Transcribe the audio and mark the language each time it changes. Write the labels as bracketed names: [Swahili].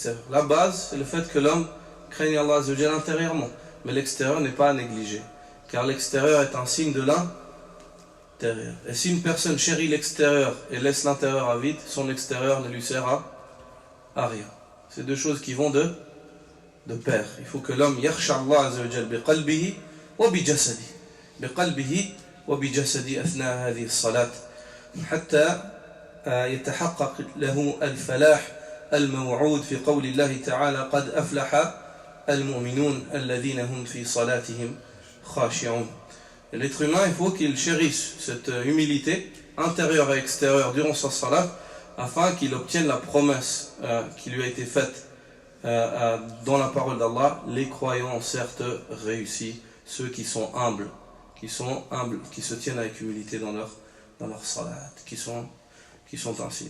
[French] La base, c'est le fait que l'homme craigne Allah Azza wa Jalla intérieurement, mais l'extérieur n'est pas à négliger, car l'extérieur est un signe de intérieur. Et si une personne chérit l'extérieur et laisse l'intérieur à vide, son extérieur ne lui sert à rien. C'est deux choses qui vont de pair. Il faut que l'homme [Arabic] yakhsha Allah azza wa jal bi qalbihi wa bi jasadi. Bi qalbihi wa bi jasadi athna hadhihi as-salat hatta يتحقق له الفلاح الموعود في قول الله تعالى قد أفلح المؤمنون الذين هم في صلاتهم خاشعون. [French] L'être humain, il faut qu'il chérisse cette humilité intérieure et extérieure durant sa salat afin qu'il obtienne la promesse qui lui a été faite dans la parole d'Allah. Les croyants ont certes réussi, ceux qui sont humbles, qui se tiennent avec humilité dans leur salat, qui sont ainsi.